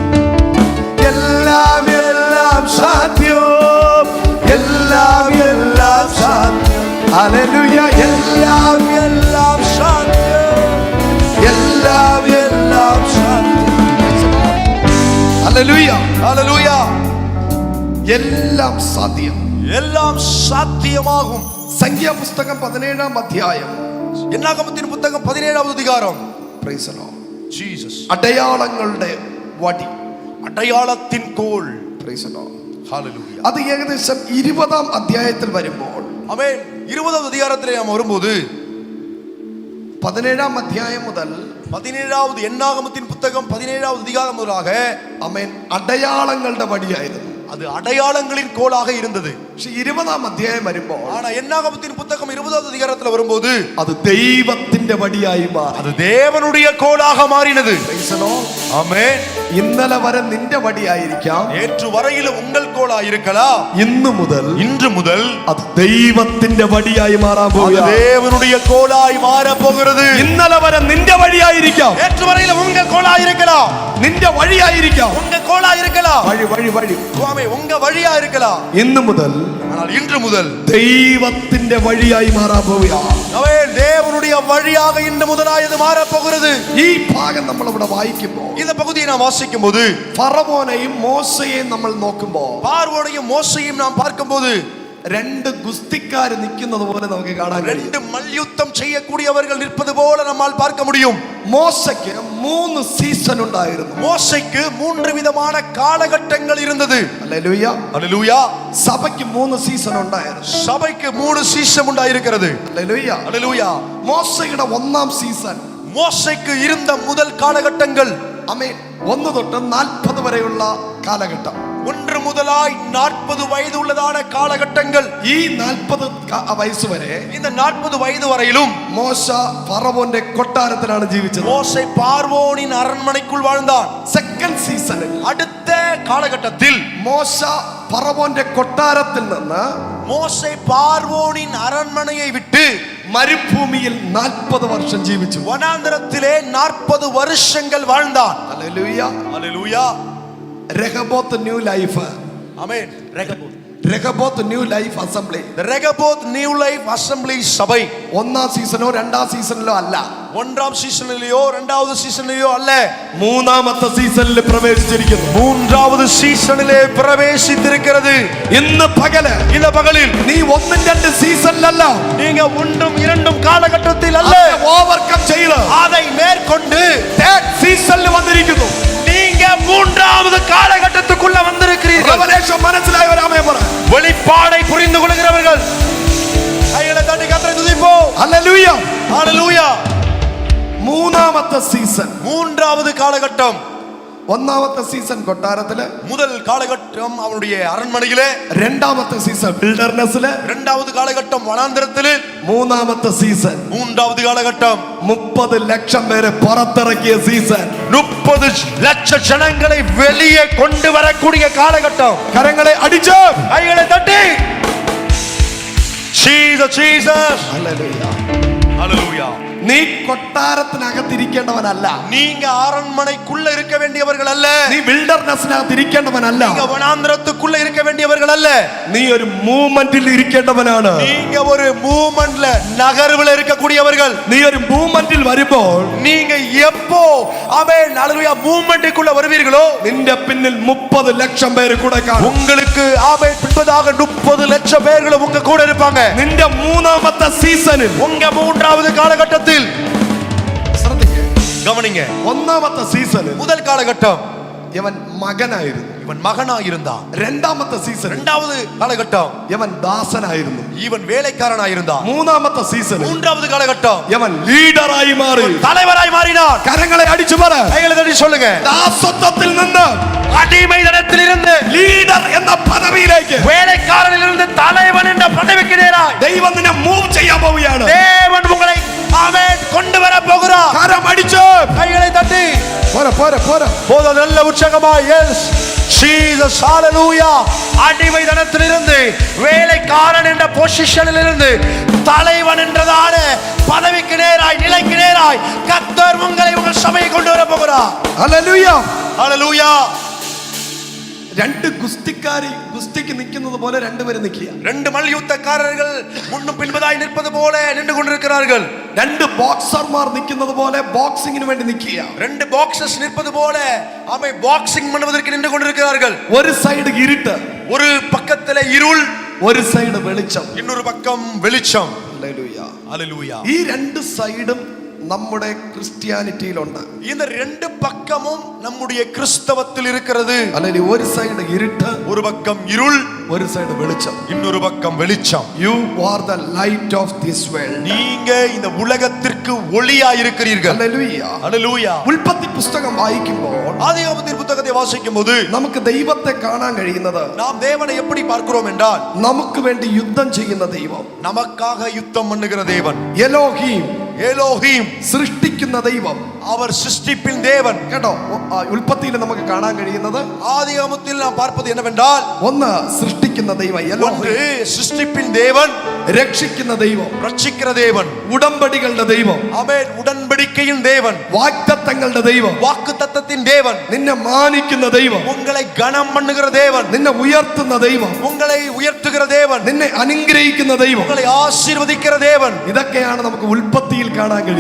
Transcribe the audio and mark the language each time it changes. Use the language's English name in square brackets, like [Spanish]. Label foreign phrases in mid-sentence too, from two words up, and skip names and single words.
[Malayalam] എല്ലാം എല്ലാം സാധ്യം, എല്ലാം എല്ലാം സാധ്യം. ഹല്ലേലൂയ. എല്ലാം എല്ലാം സാധ്യം, എല്ലാം എല്ലാം സാധ്യം. ഹല്ലേലൂയ, [Tamil] ஹல்லேலூயா. [Malayalam] എല്ലാം സാധ്യം, [Tamil] எல்லாம் சாத்தியமாகும். [Malayalam] സംഖ്യാപുസ്തകം 17-ാം അധ്യായം, [Tamil] என்னாகமத்தின் புத்தகம் 17வது அதிகாரம். [English] Praise the Lord. [Tamil] ஜீசஸ். [Malayalam] അടയാളങ്ങളുടെ വടി, [Tamil] அடையாளத்தின் கோல். [English] Praise the Lord. [Tamil] ஹல்லேலூயா. [Malayalam] അത് ഏകദേശം 20-ാം അധ്യായത്തിൽ വരുമ്പോൾ, [Tamil] ஆமென். 20வது அதிகாரத்திலே நாம் வரும்போது [Malayalam] 17-ാം അധ്യായം മുതൽ [Tamil] 17வது என்னாகமத்தின் புத்தகம் 17வது அதிகாரம் முதலாக [Malayalam] ആമേൻ അടയാളങ്ങളുടെ വടിയായിരുന്നു. [Tamil] அது அடையாளங்களின் கோலாக இருந்தது. [Malayalam] പക്ഷെ 20-ാം അധ്യായം വരുമ്പോൾ, [Tamil] ஆனா என்னாகமத்தின் புத்தகம் 20வது அதிகாரத்துல வரும்போது [Malayalam] അത് ദൈവത്തിന്റെ വടിയായി മാറി. [Tamil] அது தேவனுடைய கோலாக மாறினது. [English] Praise the Lord. [Tamil] ஆமென். [Malayalam] ഇന്നലെ വരെ നിന്റെ വടിയായിരിക്കാം, [Tamil] நேற்று வரையிலும் உங்கள் கோலா இருக்கலாம். [Malayalam] ഇന്നു മുതൽ [Tamil] இன்று முதல் [Malayalam] അത് ദൈവത്തിന്റെ വടിയായി മാറാൻ [Tamil] அது [Malayalam] പോവുകയാണ്. [Tamil] தேவனுடைய கோலாய் மாற போகிறது. [Malayalam] ഇന്നലെ വരെ നിന്റെ വഴിയായിരിക്കാം, [Tamil] நேற்று வரையிலும் உங்க கோலா இருக்கலாம், [Malayalam] നിന്റെ വഴിയായിരിക്കാം, [Tamil] உங்க கோலா இருக்கலாம், [Malayalam] വഴി വഴി വഴി [Tamil] சுவாமி உங்க வழியா இருக்கலாம். [Malayalam] ഇന്നു മുതൽ [Tamil] ஆனால் இன்று முதல் [Malayalam] ദൈവത്തിന്റെ വഴിയായി മാറാൻ പോവുകയാണ്. [Tamil] ஆமென். தேவனுடைய வழியாக இன்று முதலாய் இது மாற போகிறது. [Malayalam] ഈ ഭാഗം നമ്മൾ ഇവിടെ വായിക്കുമ്പോൾ, [Tamil] இந்த பகுதியை நாம் வாசிக்கும் போது [Malayalam] ഫറവോനെയും മോശയെയും നമ്മൾ നോക്കുമ്പോൾ, [Tamil] பார்வோனையும் மோசையும் நாம் பார்க்கும்போது [Malayalam] രണ്ട് ഗുസ്തിക്കാര് നിൽക്കുന്നത് പോലെ നമുക്ക് കാണാൻ കഴിയും. [Tamil] ரெண்டு மல்யுத்தம் செய்யக்கூடியவர்கள் நிற்பது போல நம்மால் பார்க்க முடியும். [Malayalam] മോശയ്ക്ക് 3 സീസൺ ഉണ്ടായിരുന്നു. [Tamil] மோசைக்கு 3 விதமான காலகட்டங்கள் இருந்தது. [Malayalam] ഹല്ലേലൂയ. [Tamil] ஹல்லேலூயா. [Malayalam] സഭയ്ക്ക് 3 സീസൺ ഉണ്ടായിരുന്നു. [Tamil] சபைக்கு 3 சீசன் உண்டாயிருக்கிறது. [Malayalam] ഹല്ലേലൂയ. [Tamil] ஹல்லேலூயா. [Malayalam] മോശയുടെ 1-ാം സീസൺ, [Tamil] மோசைக்கு இருந்த முதல் காலகட்டங்கள், [Malayalam] ആമേൻ, 1 തൊട്ട് 40 വരെയുള്ള കാലഘട്ടം. [Tamil] 1 முதலாய் 40 வயது உள்ளதான காலகட்டங்கள். [Malayalam] ഈ 40 വയസ്സ് വരെ [Tamil] இந்த 40 வயது வரையிலும் [Malayalam] മോശ ഫറവോന്റെ കൊട്ടാരത്തിലാണ് ജീവിച്ചത്. [Tamil] மோசை பார்வோனின் அரண்மனைக்குள் வாழ்ந்தான். [English] second seasonil [Tamil] அடுத்த காலகட்டத்தில் [Malayalam] മോശ ഫറവോന്റെ കൊട്ടാരത്തിൽ നിന്ന് [Tamil] மோசை பார்வோனின் அரண்மனையை விட்டு [Malayalam] മരുഭൂമിയിൽ 40 വർഷം ജീവിച്ചു. [Tamil] வனாந்தரத்திலே 40 வருஷங்கள் வாழ்ந்தான். [Malayalam] ഹല്ലേലൂയ. [Tamil] ஹல்லேலூயா. [Malayalam] രഹബോത്ത് ന്യൂ ലൈഫ്, [Tamil] ஆமென். [Malayalam] രഹബോത്ത് ന്യൂ ലൈഫ് അസംബ്ലി. [Tamil] The Rehoboth New Life Assembly சபை [Malayalam] ഒന്നാം സീസണോ രണ്ടാം സീസണിലോ അല്ല, [Tamil] ஒன்றாம் சீசனிலேயோ இரண்டாவது சீசனிலேயோ அல்ல, [Malayalam] മൂന്നാമത്തെ സീസണിൽ പ്രവേശിച്ചിരിക്കുന്നു. [Tamil] மூன்றாவது சீசனிலே பிரவேசித்திருக்கிறது. [Malayalam] ഇന്ന് പകല് [Tamil] இந்த பகலில் [Malayalam] നീ ഒന്നും രണ്ട് സീസണിലല്ല, [Tamil] நீங்க ஒன்றும் இரண்டும் காலகட்டத்தில் அல்ல, [Malayalam] ഓവർകം ചെയ്ത് [Tamil] அதை மேற்கொண்டு [English] third seasonil [Malayalam] വന്നിരിക്കുന്നു. [Tamil] நீங்க மூன்றாவது காலகட்டத்துக்குள்ள வந்திருக்கிறீர்கள். [Malayalam] റെവലേഷൻ മനസ്സിലായവരാമേ പറ. [Tamil] வெளிப்பாடை புரிந்து கொள்கிறவர்கள் கைகளை தட்டி கர்த்தரை துதிப்போம். [Malayalam] ഹല്ലേലൂയ. [Tamil] ஹல்லேலூயா. [Malayalam] മൂന്നാമത്തെ സീസൺ. [Tamil] மூன்றாவது காலகட்டம். [Malayalam] ഒന്നാമത്തെ സീസൺ കൊട്ടാരത്തില്, [Tamil] முதல் காலகட்டம் அவனுடைய அரண்மனையிலே, [Malayalam] രണ്ടാമത്തെ സീസൺ വിൽഡർനെസ്സില്, [Tamil] இரண்டாவது காலகட்டம் வனாந்திரத்திலே, [Malayalam] മൂന്നാമത്തെ സീസൺ [Tamil] மூன்றாவது காலகட்டம் [Malayalam] 30 ലക്ഷം പേരെ പുറത്തിറക്കിയ സീസൺ. [Tamil] 30 லட்சம் ஜனங்களை வெளியே கொண்டு வரக்கூடிய காலகட்டம். [Malayalam] കരങ്ങളെ അടിച്ച് [Tamil] கைகளை தட்டி Jesus Jesus. [Malayalam] ഹല്ലേലൂയ. [Tamil] ஹல்லேலூயா. [Malayalam] നീ കൊട്ടാരത്തിനകത്തിരിക്കേണ്ടവനല്ല, [Tamil] நீங்க அரண்மனைக்குள்ள இருக்க வேண்டியவர்கள் அல்ல, [Malayalam] നീ വിൽഡർനെസ്സിനകത്തിരിക്കേണ്ടവനല്ല, [Tamil] நீங்க வனாந்திரத்துக்குள்ள இருக்க வேண்டியவர்கள் அல்ல, [Malayalam] നീ ഒരു മൂവ്മെന്റിൽ ഇരിക്കേണ്ടവനാണ്. [Tamil] நீங்க ஒரு மூவ்மெண்ட்ல நகர்வுல இருக்கக்கூடியவர்கள். [Malayalam] നീ ഒരു മൂവ്മെന്റിൽ വരുമ്പോൾ [Tamil] நீங்க எப்போ ஆமென் ஹல்லேலூயா மூவ்மெண்ட்டுக்குள்ள வருவீர்களோ [Malayalam] നിന്റെ പിന്നിൽ 30 ലക്ഷം പേര് കൂടെ കാണും. [Tamil] உங்களுக்கு ஆமென் பின்பதாக 30 லட்சம் பேர்கள் உங்க கூட இருப்பாங்க. [Malayalam] നിന്റെ മൂന്നാമത്തെ സീസണിൽ, [Tamil] உங்க மூன்றாவது காலகட்டத்தில் [Malayalam] ശ്രദ്ധിക്കുക, [Tamil] கவனிங்க, [Malayalam] ഒന്നാമത്തെ സീസണിൽ [Tamil] முதல் காலகட்டம் [Malayalam] ഇവൻ മകനായിരുന്നു, [Tamil] இவன் மகனா இருந்தான். [Malayalam] രണ്ടാമത്തെ സീസണിൽ [Tamil] இரண்டாவது காலகட்டம் [Malayalam] ഇവൻ ദാസനായിരുന്നു, [Tamil] இவன் வேலைக்காரனா இருந்தான். [Malayalam] മൂന്നാമത്തെ സീസണിൽ [Tamil] மூன்றாவது காலகட்டம் [Malayalam] ഇവൻ ലീഡറായി മാറി. [Tamil] தலைவராய் மாறினான். [Malayalam] കരങ്ങളെ അടിച്ചു പറ. [Tamil] கைகளை தட்டி சொல்லுங்க. [Malayalam] ദാസത്വത്തിൽ നിന്ന് [Tamil] அடிமைதனத்திலிருந்து [Malayalam] ലീഡർ എന്ന പദവിയിലേക്ക് [Tamil] வேலைக்காரனிலிருந்து தலைவன் என்ற பதவிக்கு நேராய் [Malayalam] ദൈവം നിന്നെ മൂവ് ചെയ്യാൻ പോവുകയാണ്. [Tamil] தேவன் உங்களை ஆமென் கொண்டு வர போகிறார். [Malayalam] കരം അടിച്ച് [Tamil] கைகளை தட்டி [Malayalam] പോര പോര പോര. [Tamil] போத நல்ல உற்சாகமா [English] Yes Jesus [Tamil] ஹalleluya. அடிமைதனத்திலிருந்து வேலைக்காரன் என்ற பொசிஷனில் இருந்து தலைவன் என்றதான பதவிக்கு நேராய் நிலைக்கு நேராய் கர்த்தர் உங்களை உங்கள் சபையை கொண்டு வர போகிறார். [Malayalam] ഹല്ലേലൂയ. [Tamil] ஹalleluya. [Malayalam] രണ്ട് ഗുസ്തിക്കാരി ഗുസ്തിക്ക് നിൽക്കുന്നത് പോലെ രണ്ടുപേരും നിൽക്കുക. [Tamil] ரெண்டு மல்யுத்தக்காரர்கள் முன்னும் பின்பதாய் நிற்பது போல நின்று கொண்டிருக்கிறார்கள். [Malayalam] രണ്ട് ബോക്സർമാർ നിൽക്കുന്നത് പോലെ ബോക്സിങ്ങിന് വേണ്ടി നിൽക്കുക. [Tamil] ரெண்டு பாக்ஸர்ஸ் நிற்பது போல அவை பாக்ஸிங் பண்ணுவதற்கு நின்று கொண்டிருக்கிறார்கள். [Malayalam] ഒരു സൈഡ് ഇരുട്ട്, [Tamil] ஒரு பக்கத்துல இருள், [Malayalam] ഒരു സൈഡ് വെളിച്ചം. [Tamil] இன்னொரு பக்கம் வெளிச்சம். [Malayalam] ഹല്ലേലൂയ. [Tamil] ஹalleluya. [Malayalam] ഈ രണ്ട് സൈഡും നമ്മുടെ ക്രിസ്ത്യാനിറ്റിയിലുണ്ട്. [Tamil] இந்த ரெண்டு பக்கமும் நம்முடைய கிறிஸ்தவத்தில் இருக்கிறது. [Malayalam] അല്ലെങ്കിൽ ഒരു സൈഡ് ഇരുട്ട്, [Tamil] ஒரு பக்கம் இருள், [Malayalam] ഒരു സൈഡ് വെളിച്ചം. [Tamil] இன்னொரு பக்கம் வெளிச்சம். [English] You are the light of this world. [Tamil] நீங்க இந்த உலகத்திற்கு ஒளியா இருக்கிறீர்கள். [Malayalam] ഹല്ലേലൂയ. [Tamil] ஹalleluya. [Malayalam] ഉൽപ്പത്തി പുസ്തകം വായിക്കുമ്പോൾ [Tamil] ஆதியாகமத்தின் புத்தகத்தை வாசிக்கும் போது [Malayalam] നമുക്ക് ദൈവത്തെ കാണാൻ കഴിയുന്നത് [Tamil] நாம் தேவனை எப்படி பார்க்கிறோம் என்றால் [Malayalam] നമുക്ക് വേണ്ടി യുദ്ധം ചെയ്യുന്ന ദൈവം, [Tamil] நமக்காக யுத்தம் பண்ணுகிற தேவன் [Malayalam] എലോഹീം, [Tamil] எலோஹிம், [Malayalam] സൃഷ്ടിക്കുന്ന ദൈവം. [Tamil] அவர் சிருஷ்டிப்பின் தேவன். [Malayalam] കേട്ടോ, ഉൽപ്പത്തിയിൽ നമുക്ക് കാണാൻ കഴിയുന്നത് [Tamil] ஆதியாகமத்தில் நாம் பார்ப்பது என்னவென்றால் [Malayalam] ഒന്ന് സൃഷ്ടിക്കുന്ന ദൈവം [Tamil] ஒன்று சிருஷ்டிப்பின் தேவன், [Malayalam] രക്ഷിക്കുന്ന ദൈവം, [Tamil] ரட்சிக்கிற தேவன், [Malayalam] ഉടമ്പടികളുടെ ദൈവം, [Tamil] ஆமென் உடன்படிக்கையின் தேவன், [Malayalam] വാഗ്ദത്തങ്ങളുടെ ദൈവം, [Tamil] வாக்குத்தத்தத்தின் தேவன், [Malayalam] നിന്നെ മാനിക്കുന്ന ദൈവം, [Tamil] உங்களை கனம் பண்ணுகிற தேவன், [Malayalam] നിന്നെ ഉയർത്തുന്ന ദൈവം, [Tamil] உங்களை உயர்த்துகிற தேவன், [Malayalam] നിന്നെ അനുഗ്രഹിക്കുന്ന ദൈവം. [Tamil] உங்களை ஆசீர்வதிக்கிற தேவன். [Malayalam] ഇതൊക്കെയാണ് നമുക്ക് ഉൽപ്പത്തിയിൽ കാണാൻ കഴിയുന്നത്.